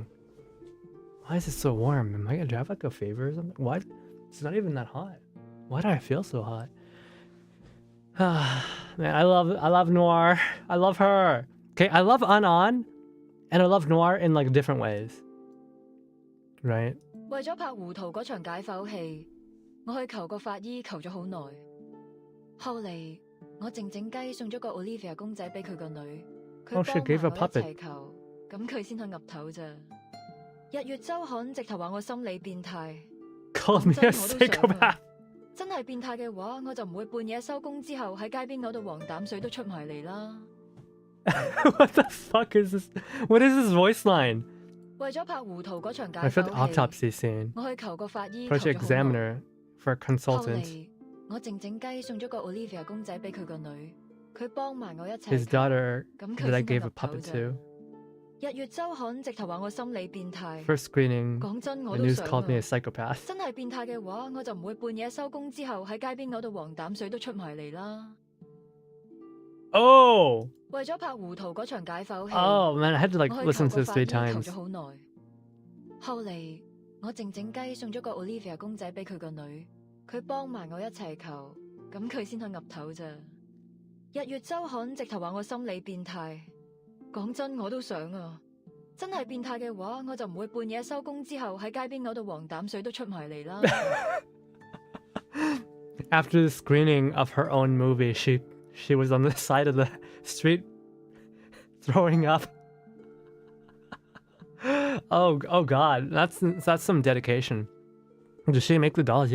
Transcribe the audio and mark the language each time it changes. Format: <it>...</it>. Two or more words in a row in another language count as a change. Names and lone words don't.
<en>Why is it so warm? Do I have like a fever or something? What? It's not even that hot. Why do I feel so hot? Man, I love Noir. I love her. Okay, I love An, and I love Noir in like different ways. Right?</en> <yue>為咗拍胡桃嗰場解剖戲，我去求個法醫求咗好耐。後嚟我靜靜雞送咗個 Olivia 公仔俾佢個女，佢幫</yue> <en>she gave a</en> <yue>埋我一</yue> <en>puppet.</en> <yue>齊求，咁佢先去岌頭咋。日月週刊直頭話我心理變態，</yue> <en>Call me a psychopath.</en> <yue>真係變態嘅話，我就唔會半夜收工之後喺街邊嗰度黃膽水都出埋嚟啦。</yue> <en>What the fuck is this? What is this voice line?</en> <yue>為咗拍胡桃嗰場解</yue> <en>I felt</en> <yue>剖戲，</yue> <en>autopsy scene.</en> <yue>我去求個法醫求</yue> <en>Project</en> <yue>咗好耐。</yue> <en>Examiner for a</en> <yue>後</yue> <en>consultant.</en> <yue>嚟我靜靜雞送咗個 Olivia 公仔俾佢個女，佢幫埋我一齊。</yue> <en>His daughter</en> <yue>咁</yue> <en>that I</en> <yue>佢</yue> <en>gave</en> <yue>先</yue> <en>a</en> <yue>岌頭</yue> <en>puppet</en> <yue>咋。</yue> <en>to.</en> <yue>日月週刊直頭話我心理變態。</yue> <en>First screening,</en> <yue>講真，</yue> <en>the</en> <yue>我都</yue> <en>news</en> <yue>想</yue> <en>called me a</en> <yue>啊。</yue> <en>psychopath.</en> <yue>真係變態嘅話，我就唔會半夜收工之後喺街邊嗰度黃膽水都出埋嚟啦。</yue> <en>Oh!</en> <yue>為咗拍胡桃嗰場解剖戲，</yue> <en>Oh man, I had to like</en> <yue>我去</yue> <en>listen</en> <yue>求</yue> <en>to</en> <yue>個</yue> <en>this</en> <yue>法</yue> <en>3</en> <yue>醫求</yue> <en>times.</en> <yue>咗好耐。後嚟我靜靜雞送咗個 Olivia 公仔俾佢個女，佢幫埋我一齊求，咁佢先去岌頭咋。日月週刊直頭話我心理變態。講真，我都想啊。真係變態嘅話，我就唔會半夜收工之後喺街邊嗰度黃膽水都出埋嚟啦。</yue> <en>After the screening of her own movie, she was on the side of the street throwing up. Oh god, that's some dedication. Does she make the dolls?</en>